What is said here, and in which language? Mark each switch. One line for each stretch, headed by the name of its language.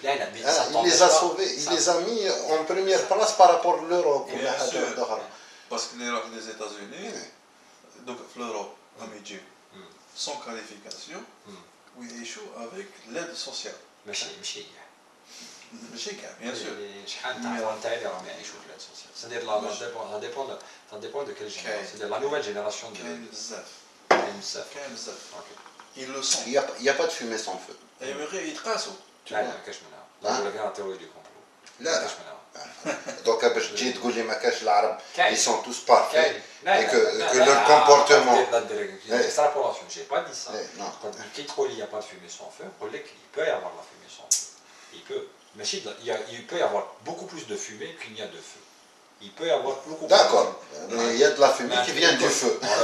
French: Il les a sauvés, il les a mis en première place par rapport à l'Europe. Bien sûr. Parce que les États-Unis, donc l'Europe, sans qualification, ils échouent avec l'aide sociale.
Arabic: ماشي كاع
French: bien sûr.
Arabic: شحال تاع اللي راهم يعيشوا في
French: l'aide sociale. C'est-à-dire ça dépend de quelle génération. C'est-à-dire la nouvelle génération de...
Arabic: كاين بزاف.
French: Ils le sont. Il n'y a pas de fumée sans feu.
Arabic: يتقاسوا. لا كاش منها. لا ولا كاع تيوري دو كومبلو. لا كاش منها.
French: Donc
Arabic: باش تجي تقول لي ما كاش العرب
French: ils sont tous parfaits et que leur comportement l'extrapolation, j'ai pas dit ça. Qui te il n'y a pas de fumée sans feu, il peut y avoir la fumée sans feu. Il peut y avoir beaucoup plus de fumée qu'il n'y a de feu. Il peut y avoir beaucoup plus. D'accord, mais il y a de la fumée qui vient du feu.